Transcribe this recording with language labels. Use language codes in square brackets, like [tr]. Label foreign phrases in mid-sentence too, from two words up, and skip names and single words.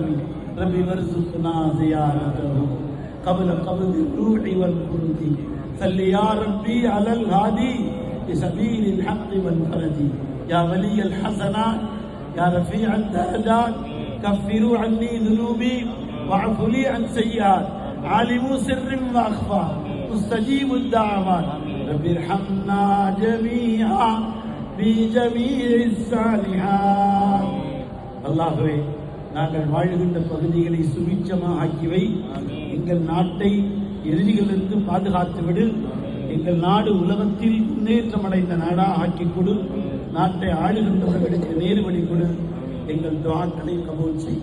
[ar] رب وارزقنا زيارته قبل قبض الروح والخلود صل يا ربي على الهادي بسبيل الحق والفرج يا ولي الحسنات يا رفيع الدرجات كفروا عني ذنوبي واعفوا لي عن سيئات عالم سر واخفى مستجيب الدعوات رب ارحمنا جميعا بجميع الصالحات. [ta] அல்லாஹ்வே, நாங்கள் வாழ்கின்ற பகுதிகளை சுபிட்சமாக ஆக்கிவை. எங்கள் நாட்டை எதிரிகளிலிருந்து பாதுகாத்து விடு. எங்கள் நாடு உலகத்தில் முன்னேற்றம் அடைந்த நாடாக ஆக்கிக் கொடு. நாட்டை ஆளுகின்றவர்களுக்கு நேர்வழி கொடு. எங்கள் துஆக்களை கபூல் செய்.